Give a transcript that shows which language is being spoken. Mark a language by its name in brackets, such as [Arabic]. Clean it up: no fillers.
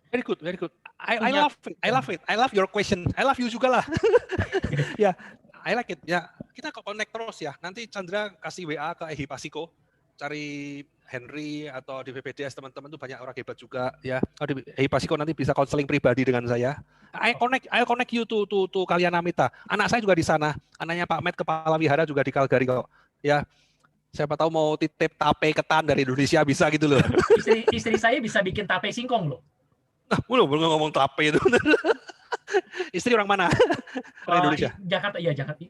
[English] Very good. I love it. I love your question. I love you [Indonesian] juga lah. Ya, [English] I like it. [Indonesian] Ya, kita connect terus ya. Nanti Chandra kasih WA ke Ehipasiko, cari Henry atau di BPDS teman-teman tuh banyak orang hebat juga ya. Di Ehipasiko nanti bisa konseling pribadi dengan saya. [English] I'll connect you to Kalyanamita. [Indonesian] Anak saya juga di sana. Anaknya Pak Met kepala wihara juga di Calgary kok. Ya. Siapa tahu mau titip tape ketan dari Indonesia bisa gitu loh. Istri saya bisa bikin tape singkong loh. Nah, belum ngomong tape itu. Istri orang mana? Orang Indonesia. Jakarta, iya Jakarta.